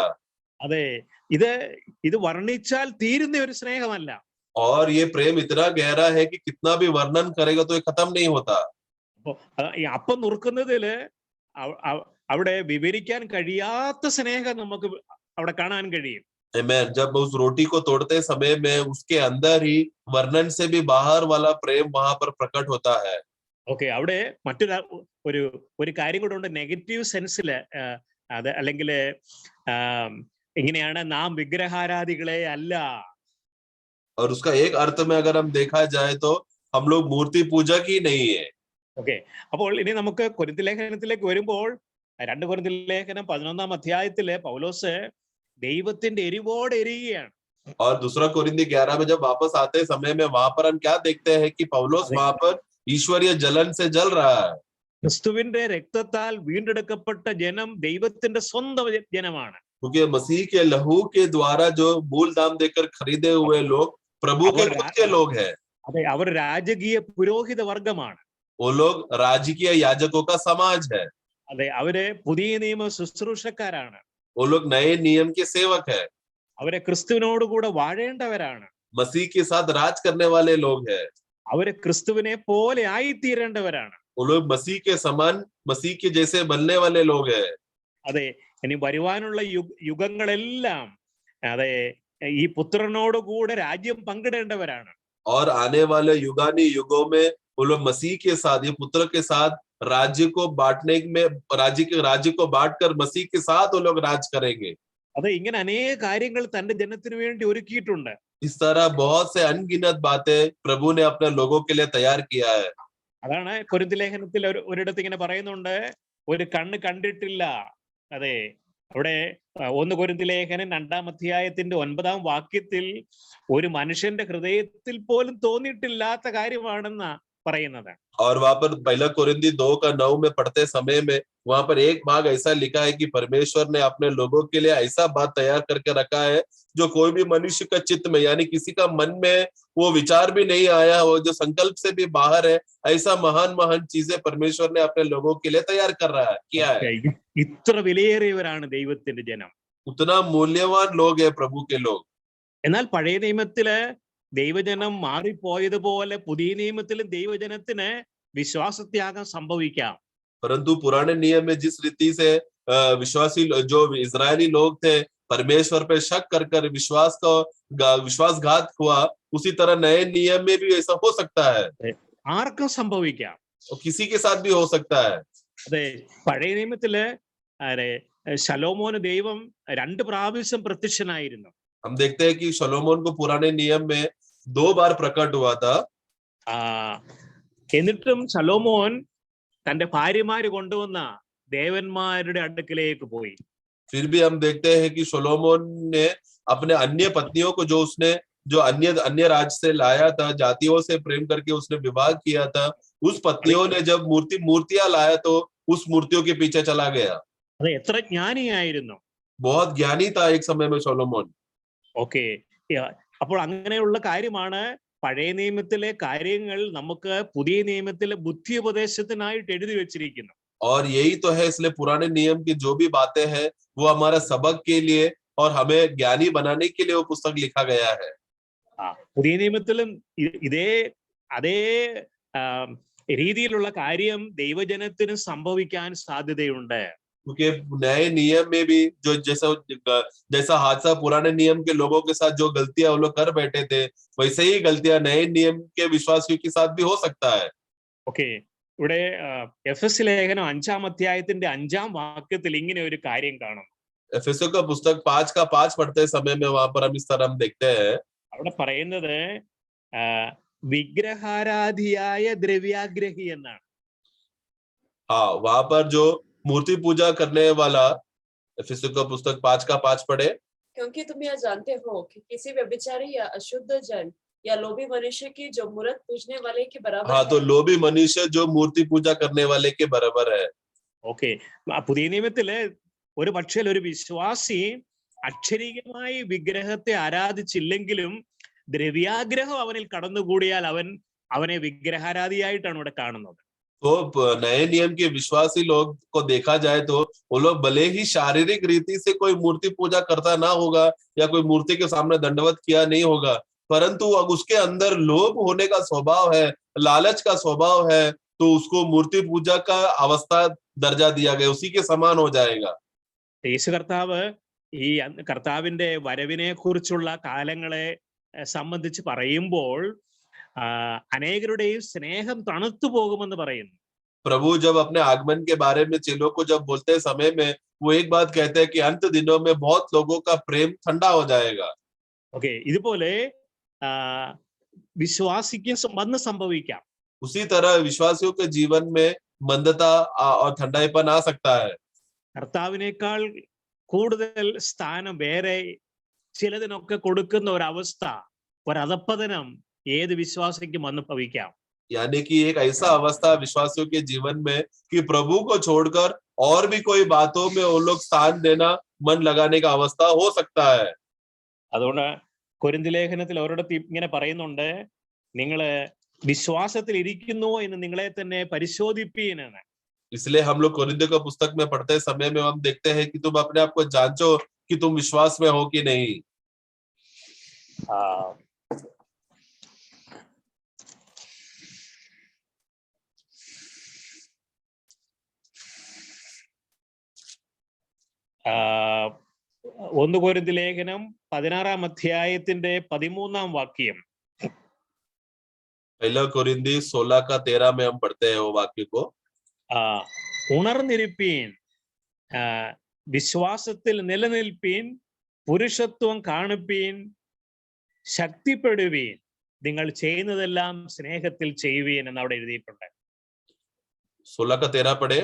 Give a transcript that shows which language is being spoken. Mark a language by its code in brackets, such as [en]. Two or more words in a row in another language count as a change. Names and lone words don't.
[ml] അതെ, ഇത് വർണ്ണിച്ചാൽ തീരുന്ന ഒരു സ്നേഹമല്ല. [hi] और ये प्रेम इतना गहरा है कि कितना भी वर्णन करेगा तो ये खत्म नहीं होता। [ml] ഈ അപ്പം നുറുക്കുന്നതില് അവിടെ വിവരിക്കാൻ കഴിയാത്ത സ്നേഹം നമുക്ക് അവിടെ കാണാൻ കഴിയും. Amen. [hi] जब उस रोटी को तोड़ते समय में उसके अंदर ही वर्णन से भी बाहर वाला प्रेम वहां पर प्रकट होता है। [ml] ഓക്കെ, അവിടെ ഒരു കാര്യം കൂടെ ഉണ്ട്. [en] negative sense [ml] അത് അല്ലെങ്കിൽ ഇങ്ങനെയാണ്, നാം വിഗ്രഹാരാധികളെ അല്ല. [hi] और उसका एक अर्थ में अगर हम देखा जाए तो हम लोग मूर्ति पूजक ही नहीं है। [ml] ഓക്കെ, അപ്പോൾ ഇനി നമുക്ക് കൊരിന്ത്യർ ലേഖനത്തിലേക്ക് വരുമ്പോൾ 2 കൊരിന്ത്യർ ലേഖനം 11-ാം അധ്യായത്തില് പൗലോസ് ദൈവത്തിന്റെ എരിവോടെ എരിയുകയാണ്. [hi] और 2 कोरिन्थी 11 में जब वापस आते समय में वहां पर हम क्या देखते हैं कि पौलुस वहां पर ईश्वरीय जलन से जल रहा है. [ml] ക്രിസ്തുവിന്റെ രക്തത്താൽ വീണ്ടെടുക്കപ്പെട്ട ജനം ദൈവത്തിന്റെ സ്വന്തം ജനമാണ്. [hi] क्योंकि मसीह के लहू के द्वारा जो मूल दाम देकर खरीदे हुए लोग प्रभु के और खुद के लोग हैं। [ml] അതെ, അവർ രാജകീയ പുരോഹിത വർഗമാണ്. [hi] वो लोग राजकीय याजकों का समाज है। [ml] അതെ, അവര് പുതിയ നിയമ ശുശ്രൂഷക്കാരാണ്. [hi] वो लोग नए नियम के सेवक है। [ml] അവരെ ക്രിസ്തുവിനോട് കൂടെ വാഴേണ്ടവരാണ്. [hi] मसीह के साथ राज करने वाले लोग हैं। [ml] അവര് ക്രിസ്തുവിനെ പോലെ ആയിത്തീരേണ്ടവരാണ്. [hi] वो लोग मसीह के समान, मसीह के जैसे बनने वाले लोग हैं। [ml] അതെ, ഇനി വരുവാനുള്ള യുഗങ്ങളെല്ലാം അതെ ഈ പുത്രനോട് കൂടെ രാജ്യം പങ്കിടേണ്ടവരാണ്. [hi] और आने वाले युगानी युगों में वो लोग मसीह के साथ, ये पुत्र के साथ राज्य को बांटने में, राज्य को बांटकर मसीह के साथ वो लोग राज करेंगे। [ml] അതെ, ഇങ്ങനെ അനേക കാര്യങ്ങൾ തന്റെ ജനത്തിന് വേണ്ടി ഒരുക്കിയിട്ടുണ്ട്. [hi] इस तरह बहुत से अनगिनत बातें प्रभु ने अपने लोगों के लिए तैयार किया है। [ml] അതാണ് കൊരിന്ത്യർ ലേഖനത്തിൽ ഒരിടത്ത് ഇങ്ങനെ പറയുന്നുണ്ട്, ഒരു കണ്ണ് കണ്ടിട്ടില്ല. അതെ, അവിടെ 1 കൊരിന്ത്യർ ലേഖനം 2-ാം അധ്യായത്തിന്റെ 9-ാം വാക്യത്തിൽ ഒരു മനുഷ്യന്റെ ഹൃദയത്തിൽ പോലും തോന്നിയിട്ടില്ലാത്ത കാര്യമാണെന്നാ പറയുന്നത്. [hi] और वहां पर 1 कोरिन्थी 2:9 में पढ़ते समय में वहां पर एक भाग ऐसा लिखा है कि परमेश्वर ने अपने लोगों के लिए ऐसा बात तैयार करके रखा है जो कोई भी मनुष्य का चित्त में, यानी किसी का मन में वो विचार भी नहीं आया हो, जो संकल्प से भी बाहर है, ऐसा महान महान चीजें परमेश्वर ने अपने लोगों के लिए तैयार कर रहा है, किया है। [ml] ഇത്ര വിലയേറിയവരാണ് ദൈവത്തിന്റെ ജനം. [hi] उतना मूल्यवान लोग है प्रभु के लोग। [ml] എന്നാൽ പഴയ നിയമത്തില് ദൈവജനം മാറിപ്പോയതുപോലെ പുതിയ നിയമത്തിലും ദൈവജനത്തിന് വിശ്വാസത്യാഗം സംഭവിക്കാം. [hi] परंतु पुराने नियम में जिस रीति से विश्वासी जो इजरायली लोग थे परमेश्वर पे शक कर विश्वासघात हुआ, उसी तरह नए नियम में भी ऐसा हो सकता है। [ml] ആർക്കും സംഭവിക്കാം. [hi] किसी के साथ भी हो सकता है। [ml] അതെ, പഴയ നിയമത്തില് ശലോമോന് ദൈവം 2 പ്രാവശ്യം പ്രത്യക്ഷനായിരുന്നു. [hi] हम देखते हैं कि शलोमोन को पुराने नियम में 2 बार प्रकट हुआ था। [ml] എന്നിട്ടും ശലോമോൻ തന്റെ ഭാര്യമാര് കൊണ്ടുവന്ന ദേവന്മാരുടെ അടുക്കലേക്ക് പോയി. [hi] फिर भी हम देखते हैं कि शलोमोन ने अपने अन्य पत्नियों को, जो अन्य राज्य से लाया था, जातियों से प्रेम करके उसने विवाह किया था, उस पत्नियों ने जब मूर्तियां लाया तो उस मूर्तियों के पीछे चला गया। [ml] അതെ, എത്ര ജ്ഞാനിയായിരുന്നു. [hi] बहुत ज्ञानी था एक समय में शलोमोन। [ml] ഓക്കെ, അപ്പോൾ അങ്ങനെയുള്ള കാര്യമാണ് പഴയ നിയമത്തിലെ കാര്യങ്ങൾ നമുക്ക് പുതിയ നിയമത്തിലെ ബുദ്ധി ഉപദേശത്തിനായിട്ട് എഴുതി വെച്ചിരിക്കുന്നു. [hi] और यही तो है, इसलिए पुराने नियम की जो भी बातें हैं वो हमारा सबक के लिए और हमें ज्ञानी बनाने के लिए वो पुस्तक लिखा गया है। [ml] പുതിയ നിയമത്തിലും അതേ രീതിയിലുള്ള കാര്യം ദൈവജനത്തിന് സംഭവിക്കാൻ സാധ്യതയുണ്ട്. [hi] क्योंकि नए नियम में भी जो जैसा हादसा पुराने नियम के लोगों के साथ जो गलतियां वो लोग कर बैठे थे, वैसे ही गलतियां नए नियम के विश्वासियों के साथ भी हो सकता है। [ml] ഓക്കെ, ഇവിടെ എഫെസ്യ ലേഖനം 5-ാം അധ്യായത്തിന്റെ 5-ാം വാക്യത്തിൽ ഇങ്ങനെ ഒരു കാര്യം കാണും. [hi] एफेसियों का पुस्तक 5:5 पढ़ते समय में वहां पर हम इस तरह हम देखते हैं। [ml] അവിടെ പറയുന്നത് വിഗ്രഹാരാധിയായ ദ്രവ്യാഗ്രഹി എന്നാണ്. [hi] हाँ, वहां पर जो मूर्ति पूजा करने वाला, एफेसियों का पुस्तक 5:5 पढ़े। क्योंकि तुम यह जानते हो कि किसी व्यभिचारी या अशुद्ध जन या लोभी मनुष्य की जो मूर्त पूजने वाले के बराबर हाँ, है। तो लोभी मनुष्य जो मूर्ति पूजा करने वाले के बराबर है। [ml] ഓക്കെ, പുതിയ നിയമത്തില് ഒരു പക്ഷേ ഒരു വിശ്വാസി അക്ഷരികമായി വിഗ്രഹത്തെ ആരാധിച്ചില്ലെങ്കിലും ദ്രവ്യാഗ്രഹം അവനിൽ കടന്നുകൂടിയാൽ അവനെ വിഗ്രഹാരാധിയായിട്ടാണ് ഇവിടെ കാണുന്നത്. [hi] तो नए नियम के विश्वासी लोग को देखा जाए तो वो लोग भले ही शारीरिक रीति से कोई मूर्ति पूजा करता ना होगा या कोई मूर्ति के सामने दंडवत किया नहीं होगा, परंतु अब उसके अंदर लोभ होने का स्वभाव है, लालच का स्वभाव है, तो उसको मूर्ति पूजा का अवस्था दर्जा दिया गया, उसी के समान हो जाएगा। [ml] യേശു കർത്താവ് ഈ കർത്താവിന്റെ വരവിനെ കുറിച്ചുള്ള കാലങ്ങളെ സംബന്ധിച്ച് പറയുമ്പോൾ അനേകരുടെയും സ്നേഹം തണുത്തു പോകുമെന്ന് പറയുന്നു. [hi] प्रभु जब अपने आगमन के बारे में चेलों को जब बोलते समय में वो एक बात कहते हैं कि अंत दिनों में बहुत लोगों का प्रेम ठंडा हो जाएगा। [ml] ഓക്കെ, ഇതുപോലെ വിശ്വാസിക്ക് വന്ന് സംഭവിക്കാം. [hi] उसी तरह विश्वासियों के जीवन में मंदता और ठंडाईपन आ सकता है। [ml] കർത്താവിനേക്കാൾ കൂടുതൽ സ്ഥാനം വേറെ ചിലതിനൊക്കെ കൊടുക്കുന്ന ഒരവസ്ഥ, ഒരധപ്പതനം ഏത് വിശ്വാസിക്കും വന്ന് ഭവിക്കാം. [hi] यानी कि एक ऐसा अवस्था विश्वासियों के जीवन में कि प्रभु को छोड़कर और भी कोई बातों में वो लोग स्थान देना, मन लगाने का अवस्था हो सकता है। [ml] അതുകൊണ്ട് കൊരിന്ത് ലേഖനത്തിൽ ഒരിടത്ത് ഇങ്ങനെ പറയുന്നുണ്ട്, നിങ്ങള് വിശ്വാസത്തിൽ ഇരിക്കുന്നുവോ എന്ന് നിങ്ങളെ തന്നെ പരിശോധിപ്പീനാണ്. [hi] इसलिए हम लोग कोरिन्थियों का पुस्तक में पढ़ते समय में हम देखते हैं कि तुम अपने आप को जांचो कि तुम विश्वास में हो कि नहीं। [ml] ഒന്ന് കൊരിന്ത് ലേഖനം 16-ാം അധ്യായത്തിന്റെ 13-ാം വാക്യം. [hi] पहला कोरिन्थी 16 का 13 में हम पढ़ते हैं वो वाक्य को। [ml] ഉണർന്നിരിപ്പീൻ, വിശ്വാസത്തിൽ നിലനിൽപ്പീൻ, പുരുഷത്വം കാണിപ്പീൻ, ശക്തിപ്പെടുവീൻ, നിങ്ങൾ ചെയ്യുന്നതെല്ലാം സ്നേഹത്തിൽ ചെയ്യുവീൻ എന്ന് അവിടെ എഴുതിയിട്ടുണ്ട്. [hi] 16 का 13 पढ़े।